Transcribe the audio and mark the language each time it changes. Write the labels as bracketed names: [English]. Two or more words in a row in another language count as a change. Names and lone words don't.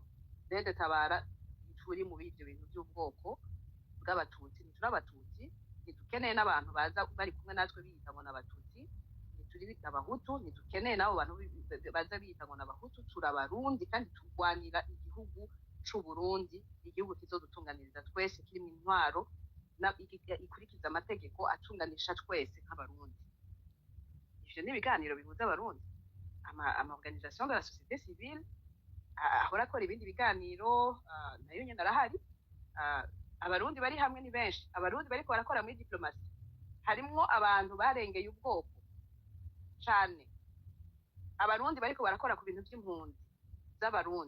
[Rundi] Rede Tabara turi mu bivyo bintu by'ubwoko bw'abatutsi, ntituri abatutsi, ntitukeneye n'abantu baza bari kumwe natwe biyita ngo n'abatutsi, ntituri abahutu, ntitukeneye n'abo bantu baza biyita ngo n'abahutu. Turabarundi kandi turwanira igihugu c'u Burundi, igihugu kizodutunganiriza twese kirimo intwaro ikurikiza amategeko atunganisha twese nk'abarundi. Ivyo ni ibiganiro bihuza abarundi, ama [French] organisation de la société civile [Rundi] ahora akora ibindi biganiro, nayo nyene arahari. Abarundi bari hamwe ni benshi, abarundi bariko barakora muri diplomasi harimwo abantu barengeye ubwoko cane, abarundi bariko barakora ku bintu vy'impunzi z'abarundi.